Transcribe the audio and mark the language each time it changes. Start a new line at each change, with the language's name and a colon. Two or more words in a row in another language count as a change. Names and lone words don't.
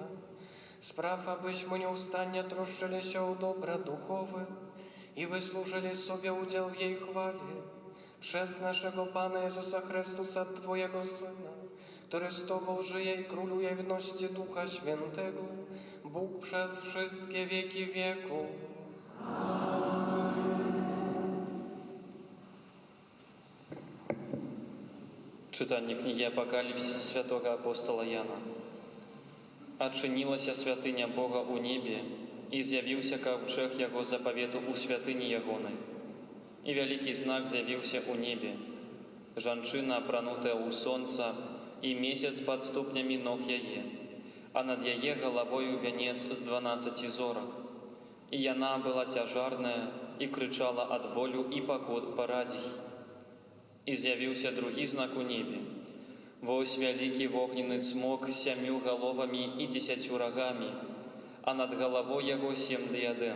Polish: Spraw, abyśmy nieustannie troszczyli się o dobra duchowe i wysłużyli sobie udział w jej chwale. Przez naszego Pana Jezusa Chrystusa, Twojego Syna, który z Tobą żyje i króluje w jedności Ducha Świętego, Bóg przez wszystkie wieki wieków.
Ukrainian: Читання книги Апокаліпсиса святого апостола Яна. «Адчинілася святиня Бога у небі, і з'явився ковчег Його заповіту у святині Ягоной. І великий знак з'явився у небі,
Belarusian: жанчина, апранутая у сонца, і місяць під ступнями ног яе, а над яе головою венец з 12 зорок. І яна была цяжарная, і кричала ад болю і пакут парадзій. І з'явився другі знак у небе. Вось вялікі вогненны цмок з 7 галовамі і 10 рагамі, а над головой яго 7 дыядэм.